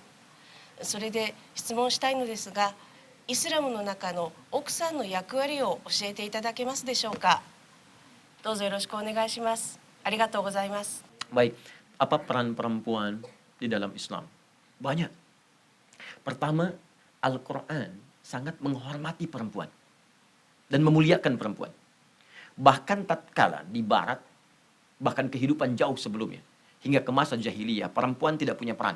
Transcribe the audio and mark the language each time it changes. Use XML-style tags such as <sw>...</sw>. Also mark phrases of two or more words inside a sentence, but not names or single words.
<ja>それで質問したいのですが、イスラムの中の奥さんの役割を教えていただけますでしょうか。どうぞよろしくお願いします。ありがとうございます。</ja> <id>Baik, apa peran perempuan di dalam Islam? Banyak. Pertama, Al-Quran sangat menghormati perempuan dan memuliakan perempuan. Bahkan tatkala di barat, bahkan kehidupan jauh sebelumnya, hingga ke masa jahiliyah, perempuan tidak punya peran.</id>